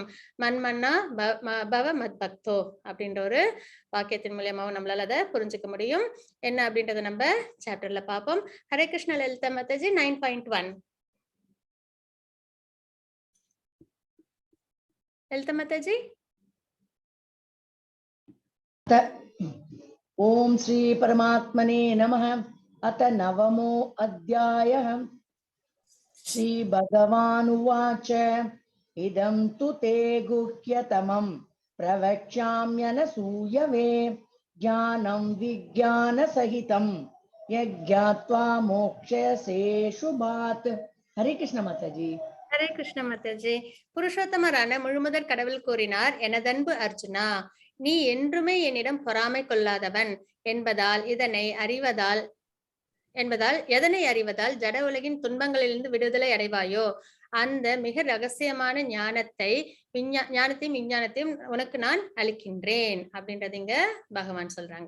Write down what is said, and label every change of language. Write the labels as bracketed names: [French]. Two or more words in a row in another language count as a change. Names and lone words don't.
[Sanskrit] मन्मना भव मद् भक्तो [Tamil] அப்படின்ற ஒரு வாக்கியத்தின் மூலியமாவும் நம்மளால அதை புரிஞ்சுக்க முடியும். என்ன அப்படின்றத நம்ம சாப்டர்ல பார்ப்போம். ஹரே கிருஷ்ண லலிதா மாதாஜி 9.1. லலிதா மாதாஜி. [Sanskrit] ओम श्री परमात्मने नमः। अथ नवमो अध्यायः। श्री भगवानुवाच इदं तु ते गुह्यतमं प्रवक्ष्याम्यनसूयवे ज्ञानं विज्ञानसहितं यज्ञात्वा मोक्ष्यसे शुभात्। [Hindi] हरे कृष्ण माताजी. [Tamil] ஹரே கிருஷ்ண மாதாஜி. புருஷோத்தமரான முழுமுதற் கடவுள் கூறினார், எனதன்பு அர்ஜுனா, நீ என்றுமே என்னிடம் பொறாமை கொள்ளாதவன் என்பதால் எதனை அறிவதால் ஜட உலகின் துன்பங்களிலிருந்து விடுதலை அடைவாயோ அந்த மிக ரகசியமான ஞானத்தையும் விஞ்ஞானத்தையும் உனக்கு நான் அளிக்கின்றேன் அப்படின்றது இங்க பகவான் சொல்றாங்க.